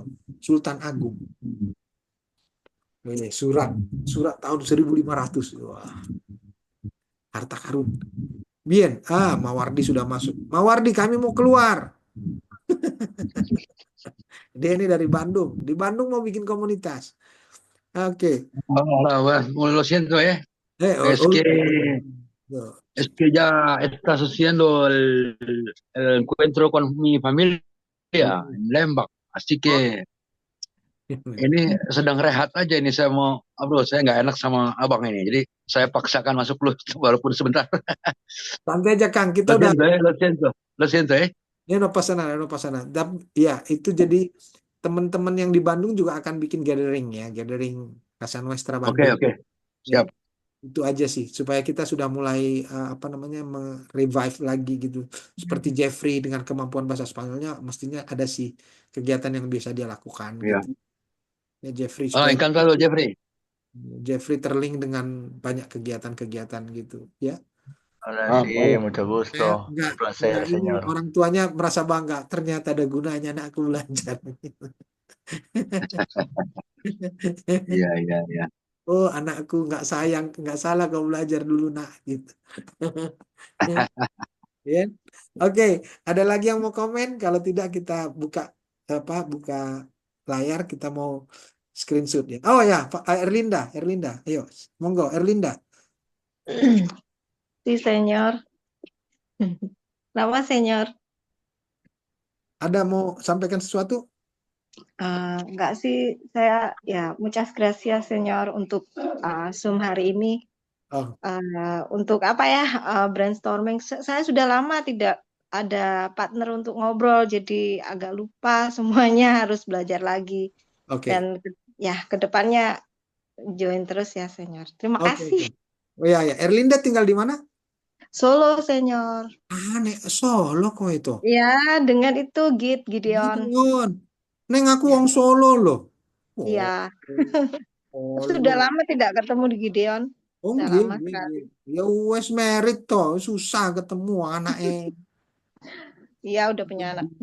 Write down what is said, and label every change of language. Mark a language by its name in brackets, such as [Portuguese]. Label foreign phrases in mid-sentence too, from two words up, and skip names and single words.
[Indonesian] Sultan Agung. Ini surat tahun 1500. Wah, harta karun. Bien, Mawardi sudah masuk. Mawardi, kami mau keluar. Dia ini dari Bandung. Di Bandung mau bikin komunitas. Oke. [Spanish] Hola, bueno, lo siento, Es que, Yo. es que ya estás haciendo el encuentro con mi familia en Lembang. Así que [Indonesian] ini sedang rehat aja ini saya mau, bro, saya nggak enak sama abang ini. Jadi saya paksakan masuk lu walaupun sebentar. Santai aja Kang, kita [Spanish] Lo [Indonesian] udah [Spanish] siento, lo siento, ya no pasana, no pasana. [Indonesian] Ya, itu jadi teman-teman yang di Bandung juga akan bikin gathering Casa Nuestra Oke, Bandung. oke, Ya, siap. itu aja sih supaya kita sudah mulai revive lagi gitu. Seperti Jeffrey dengan kemampuan bahasa Spanyolnya, mestinya ada sih kegiatan yang bisa dia lakukan Ya. gitu. Ya Jeffrey Ah, supaya [Spanish] encantado, Jeffrey. [Indonesian] terlink dengan banyak kegiatan-kegiatan gitu ya. [Spanish] Hola, Ah, sí, [Indonesian] baik. [Spanish] mucho gusto. [Indonesian] Saya [Spanish] Un [Indonesian] nggak [Spanish] placer, [Indonesian] ini [Spanish] señor. [Indonesian] orang tuanya merasa bangga, ternyata ada gunanya anakku belajar. Iya, iya, iya. Oh, anakku nggak salah kau belajar dulu nak gitu. Ya. Oke, ada lagi yang mau komen? Kalau tidak kita buka layar, kita mau screenshot ya. Oh ya, Pak Erlinda, ayo, monggo Erlinda. [Spanish] Sí, señor. Nama señor. [Indonesian] Ada mau sampaikan sesuatu? Enggak sih, saya ya [Spanish] muchas gracias señor [Indonesian] untuk Zoom hari ini. Oh, Untuk apa ya brainstorming. Saya sudah lama tidak ada partner untuk ngobrol, jadi agak lupa semuanya, harus belajar lagi. oke. Dan ya kedepannya join terus ya señor. Terima Oke, kasih. oke. Oh ya, ya. Erlinda tinggal di mana? Solo señor. [Javanese] Nek Solo kok itu. [Indonesian] Ya, dengan itu Gideon. [Javanese] Gideon. Neng aku [Indonesian] Ya, [Javanese] wong Solo loh. Oh, [Indonesian] iya. Sudah Solo. lama tidak ketemu di Gideon. Oh, Sudah [Javanese] nggih, [Indonesian] lama [Javanese] nggih, [Indonesian] sekali. [Javanese] nggih. Ya wes merit toh, [Indonesian] susah ketemu anaknya. Iya, udah punya anak 2